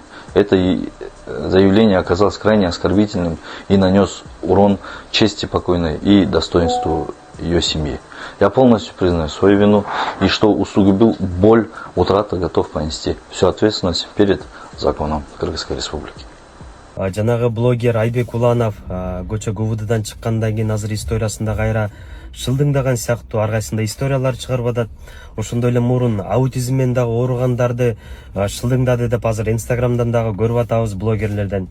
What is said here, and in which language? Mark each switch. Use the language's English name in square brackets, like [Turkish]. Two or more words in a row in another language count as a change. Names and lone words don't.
[Russian] Это заявление оказалось крайне оскорбительным и нанес урон чести покойной и достоинству ее семьи. Я полностью признаю свою вину и что усугубил боль, утрата, готов понести всю ответственность перед законом Кыргызской Республики. [Kyrgyz] Жанагы блогер Айбек Уланов көчө ГУВДдан чыккандан кийин азыр историясында кайра шылдыңдаган сыяктуу ар кайсында историялар чыгарып атат. Ошондой эле мурун аутизммен дагы ооругандарды шылдыңдады деп азыр инстаграмдан дагы көрүп атабыз блогерлерден.